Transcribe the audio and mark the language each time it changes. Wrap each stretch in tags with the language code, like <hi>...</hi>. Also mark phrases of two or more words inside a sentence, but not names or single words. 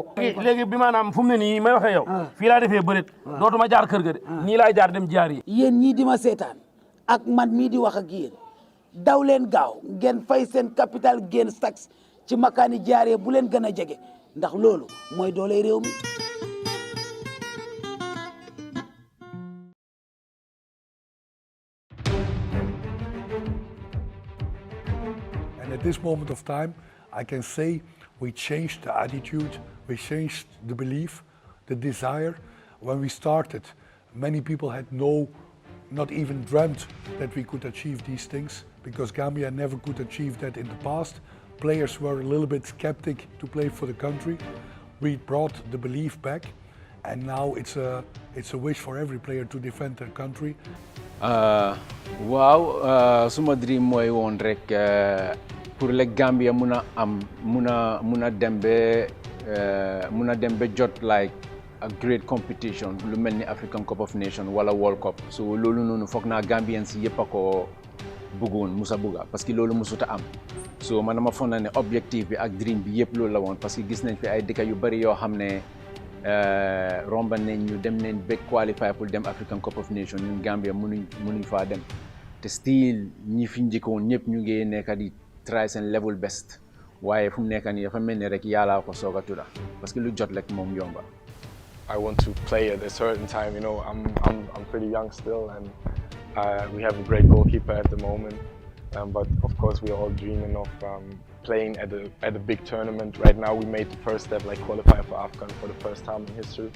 <wo>léegi bi maanaam fu mu ne nii may waxee yow fii laa defee bëreet dootuma jaar kër ga de nii laay jaar dem jaar yi yéen ñii di ma seetaan ak man mii di wax ak yéen daw leen gaaw ngeen fay seen</wo> <en>capital gains tax</en> <wo>ci makaani jaaree bu leen gën a jege ndax loolu mooy doole réew mi</wo> <en>And at this moment of time, I can say we changed the attitude, we changed the belief, the desire. When we started, many people had not even dreamt that we could achieve these things, because Gambia never could achieve that in the past. players were a little bit skeptic to play for the country. We brought the belief back, and now it's a wish for every player to defend their country.</en> <wo>Wow, suma dream mooy woon rek</wo> <fr>pour le</fr> <wo>Gambia muna dem be jot</wo> <en>like a great competition</en> <wo>lu mel ni African Cup of Nations wala World Cup. So loolu noonu foog naa Gambians yëpp a ko bëggoon musa bëgga</wo> <fr>parce que</fr> <wo>loolu musuta am. So man dama foog naa ne objectif bi ak dream bi yëpp loolu la woon</wo> <fr>parce que</fr> <wo>gis nañ fi ay dëkk yu bari yoo xam ne romba nañ ñu dem nañ ba qualify pour dem African Cup of Nations ñun Gambia mënuñ faa dem te still ñi fi njëkkoon ñëpp ñu ngi nekk di try seen</wo> <en>level best</en> <wo>waaye fu mu nekk nii dafa mel ni rek yàlla ko soog a tudda</wo> <fr>parce que</fr> <wo>lu jot rek moom yomba.</wo> <en>I want to play at a certain time. You know, I'm pretty young still, and we have a great goalkeeper at the moment. But of course, we're all dreaming of playing at a big tournament. Right now, we made the first step, like qualifying for AFCON for the first time in history.</en>